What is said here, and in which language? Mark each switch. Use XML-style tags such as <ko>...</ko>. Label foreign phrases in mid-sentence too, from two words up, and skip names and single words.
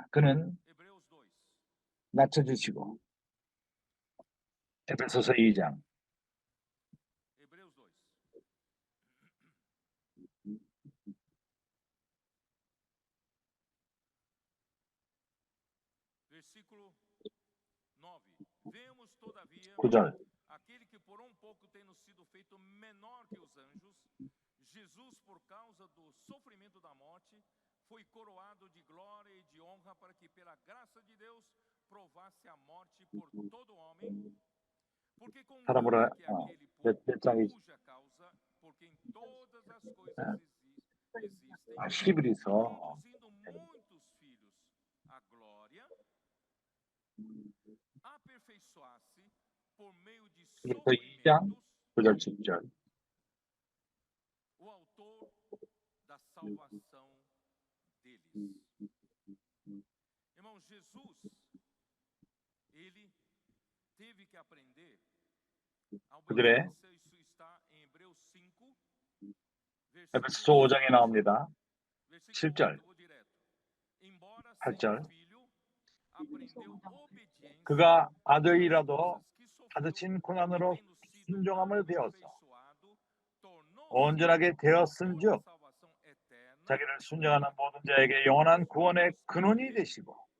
<ko>그는 낮춰주시고 에베소서 2장 구절</ko> <pt>aquele que por pouco tendo sido feito menor que os anjos, Jesus, por causa do sofrimento da morte, foi coroado de glória e de honra para que pela graça de Deus provasse a morte por todo homem, porque convinha que aquele cuja causa, porque em todas as coisas existem,</pt> <ko>히브리서</ko> <pt>conduzindo muitos filhos à glória, aperfeiçoasse por meio de</pt> <ko>2장</ko> <pt>sofrimentos</pt> <ko>9절 10절</ko> <pt>o autor da salvação deles. Irmão, Jesus, ele teve que aprender a</pt> <ko>그들의</ko> <pt>obedecer. Isso está em Hebreus 5,</pt> <ko>에베소서 5장에 나옵니다. 7절, 8절. 그가 아들이라도 받으신 고난으로 순종함을 배워서 온전하게 되었은즉 자기를 순종하는 모든 자에게 영원한 구원의 근원이 되시고</ko>